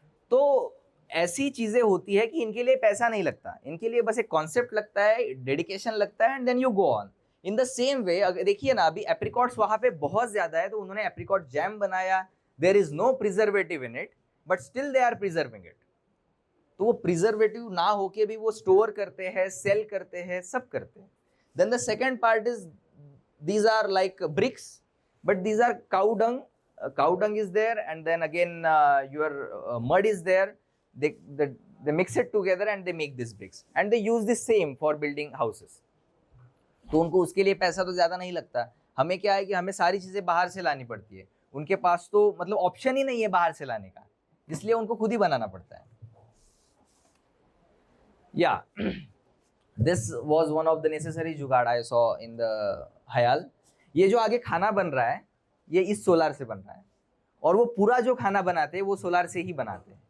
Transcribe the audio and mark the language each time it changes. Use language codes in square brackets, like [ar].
[hi] तो ऐसी चीजें होती है कि इनके लिए पैसा नहीं लगता, इनके लिए बस एक कॉन्सेप्ट लगता है, डेडिकेशन लगता है, [en] And then you go on. In the same way, [hi] अगर देखिए ना, अभी एप्रिकॉट्स वहां पे बहुत ज्यादा है, तो उन्होंने एप्रिकॉट जैम बनाया। [en] There is no preservative in it, but still they are preserving it. [hi] तो वो प्रिजर्वेटिव ना होके भी वो स्टोर करते हैं, सेल करते हैं, सब करते हैं। [en] Then the second part is, these are like bricks, but these are cow dung is there, and then again your mud is there. They mix it together and they make these bricks, and they use the same for building houses. [hi] तो उनको उसके लिए पैसा तो ज्यादा नहीं लगता। हमें क्या है कि हमें सारी चीजें बाहर से लानी पड़ती है, उनके पास तो मतलब ऑप्शन ही नहीं है बाहर से लाने का, इसलिए उनको खुद ही बनाना पड़ता है। [en] या This was one of the necessary jugaad I saw in the हयाल। [hi] ये जो आगे खाना बन रहा है, ये इस सोलार से बन रहा है, और वो पूरा जो खाना बनाते हैं वो सोलार से ही बनाते हैं।